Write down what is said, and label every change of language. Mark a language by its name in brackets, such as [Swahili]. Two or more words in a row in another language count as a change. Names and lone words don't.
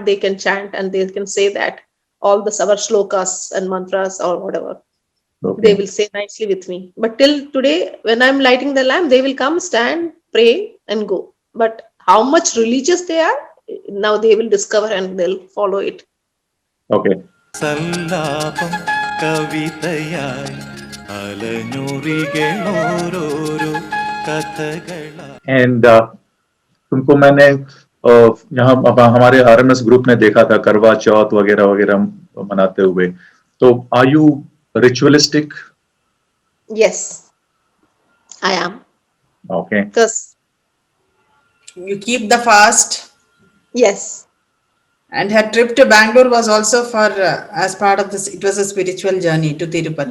[English] They can chant and they can say that all the our shlokas and mantras or whatever. They will say nicely with me. But till today, when I'm lighting the lamp, they will come, stand, pray, and go. But how much religious they are, now they will discover and they'll follow it. Okay. [Malayalam] സല്ലാപം കവിതയായി അലഞ്ഞുറികളോരോരോ കഥകളായി. [Hindi] And तुमको मैंने यहाँ हमारे RMS ग्रुप में देखा था करवा चौथ वगैरह वगैरह मनाते हुए. तो [English] are you ritualistic? Yes, I am. Okay. Because, You keep the fast. yes, And her trip to Bangalore was also for as part of this. It was a spiritual journey to Tirupati.